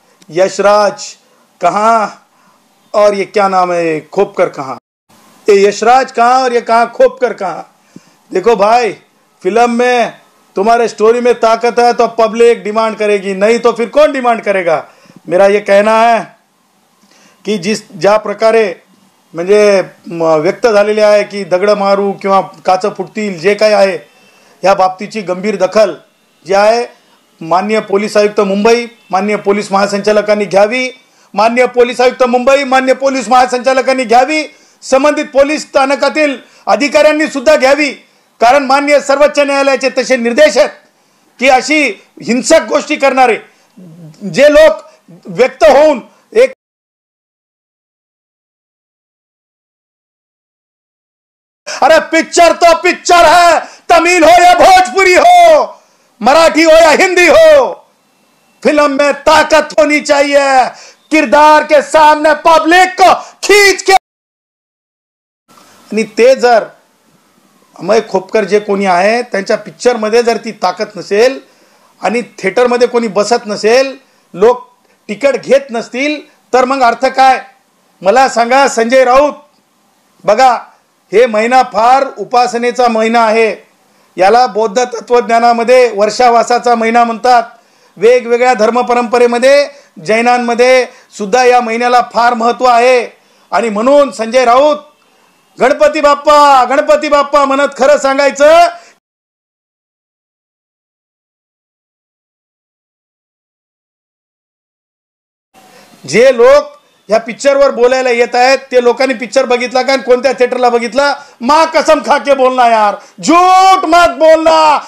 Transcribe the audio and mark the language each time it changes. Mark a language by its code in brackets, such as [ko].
[hi] यशराज कहाँ और ये क्या नाम है खोपकर कहाँ. ये यशराज कहाँ और ये कहाँ खोपकर कहाँ. देखो भाई, फिल्म में तुम्हारे स्टोरी में ताकत है तो पब्लिक डिमांड करेगी, नहीं तो फिर कौन डिमांड करेगा. मेरा ये कहना है की [mr] ज्या प्रकारे म्हणजे व्यक्त झालेले आहे की दगड मारू किंवा काच फुटतील, जे काही आहे या बाबतीची गंभीर दखल जी आहे माननीय पोलीस आयुक्त मुंबई, माननीय पोलीस महासंचालकांनी घ्यावी. माननीय पोलीस आयुक्त मुंबई, माननीय पोलीस महासंचालकांनी घ्यावी. संबंधित पोलीस स्थानकातील अधिकाऱ्यांनी सुद्धा घ्यावी. कारण माननीय सर्वोच्च न्यायालयाचे तसे निर्देश आहेत की अशी हिंसक गोष्टी करणारे जे लोक व्यक्त होऊन एक [hi] अरे पिक्चर तो पिक्चर है, तमिल हो या भोजपुरी हो, मराठी हो या हिंदी हो, फिल्म में ताकत होनी चाहिए, किरदार के सामने पब्लिक को खींच के। [mr] आणि ते जर अमय खोपकर जे कोणी आहे त्यांच्या पिक्चरमध्ये जर ती ताकद नसेल आणि थिएटरमध्ये कोणी बसत नसेल, लोक तिकीट घेत नसतील, तर मग अर्थ काय? मला सांगा संजय राऊत, बघा हे महिना फार उपासनेचा महिना आहे, याला बौद्ध तत्वज्ञानामध्ये वर्षावासाचा महिना म्हणतात. वेगवेगळ्या धर्मपरंपरेमध्ये जैनांमध्ये सुद्धा या महिन्याला फार महत्त्व आहे. आणि म्हणून संजय राऊत गणपती बाप्पा म्हणत खरं सांगायचं जे लोक या पिक्चरवर बोलायला येत आहेत ते लोकांनी पिक्चर बघितला का, कोणत्या थिएटरला बघितला? [hi] मां कसम खा के बोलना यार, झूठ मत बोलना.